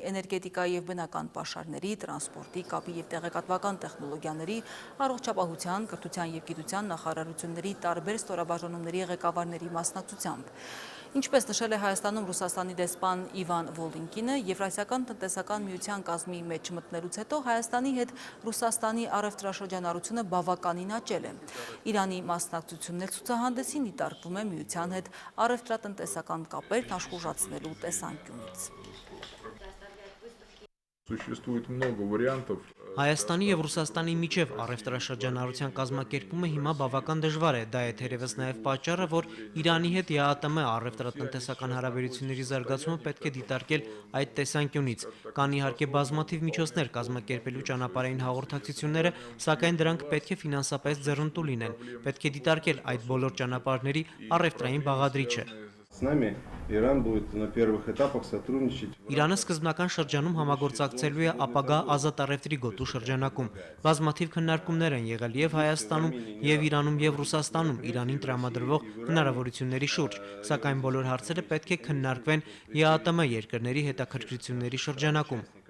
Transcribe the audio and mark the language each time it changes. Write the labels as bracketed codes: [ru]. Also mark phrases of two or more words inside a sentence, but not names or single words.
[hy] էներգետիկայի եւ բնական պաշարների, տրանսպորտի, կապի եւ տեղեկատվական տեխնոլոգիաների, առողջապահության, կրթության եւ գիտության նախարարությունների տարբեր ստորաբաժանումների ղեկավարների մասնակցությամբ։ Ինչպես նշել է Հայաստանում Ռուսաստանի դեսպան Իվան Վոլինկինը, Եվրասիական տնտեսական միության կազմի մեջ մտնելուց հետո Հայաստանի հետ Ռուսաստանի առևտրաշրջանառությունը բավականին աճել է։ Իրանի մասնակցությունն էլ ցուցահանդեսին դիտարկվում է միության հետ առևտրատնտեսական կապերն աշխուժացնելու տեսանկյունից։ [ru] Существует много вариантов. [hy] Հայաստանի եւ Ռուսաստանի միջև առևտրաշրջանառության կազմակերպումը հիմա բավական դժվար է, դա է թերևս նաեւ պատճառը, որ Իրանի հետ ԵԱՏՄ առևտրատնտեսական հարաբերությունների զարգացումը պետք է դիտարկել այդ տեսանկյունից։ Կան իհարկե բազմաթիվ միջոցներ կազմակերպելու ճանապարհային հաղորդակցությունները, սակայն դրանք պետք է ֆինանսապես ձեռնտու լինեն։ Պետք է դիտարկել այդ բոլոր ճանապարհների առևտրային բաղադրիչը։ [ru] С нами Иран будет на первых этапах сотрудничать. [hy] Իրանը սկզբնական շրջանում համագործակցելու է ապագա ազատ առևտրի գոտու շրջանակում։ Բազմաթիվ քննարկումներ են եղել եւ Հայաստանում, եւ Իրանում, եւ Ռուսաստանում Իրանին տրամադրվող հնարավորությունների շուրջ, սակայն բոլոր հարցերը պետք է քննարկվեն ԵԱՏՄ երկրների հետաքրքրությունների շրջանակում։